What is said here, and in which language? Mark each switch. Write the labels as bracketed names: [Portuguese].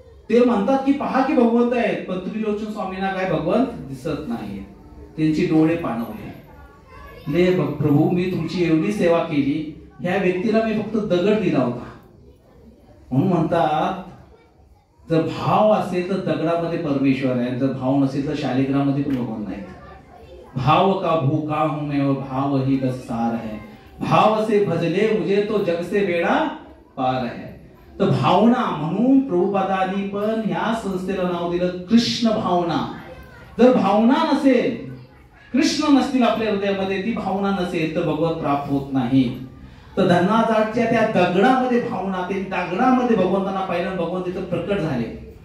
[Marathi] ते म्हणतात की पहा की भगवंत आहेत, पण त्रिलोचन स्वामींना काय भगवंत दिसत नाही, त्यांची डोळे पाणवले. प्रभू मी तुमची एवढी सेवा केली, ह्या व्यक्तीला मी फक्त दगड दिला होता. म्हणून म्हणतात जर भाव असेल तर दगडामध्ये परमेश्वर आहे, जर भाव नसेल तर शालिग्रामध्ये पण भगवान नाही. [Hindi] भाव का भूखा हूं मैं और भाव ही बस सार है, भाव से भजले मुझे तो जग से बेड़ा पार है. [Marathi] तर भावना, म्हणून प्रभुपादांनी पण ह्या संस्थेला नाव दिलं कृष्ण भावना. जर भावना नसेल, कृष्ण नसतील आपल्या हृदयामध्ये, ती भावना नसेल तर भगवत प्राप्त होत नाही. तर धन्नाजाटच्या त्या दगडामध्ये भावना, ते दगडामध्ये भगवंतांना पाहिलं, भगवंत तिथं प्रकट झाले.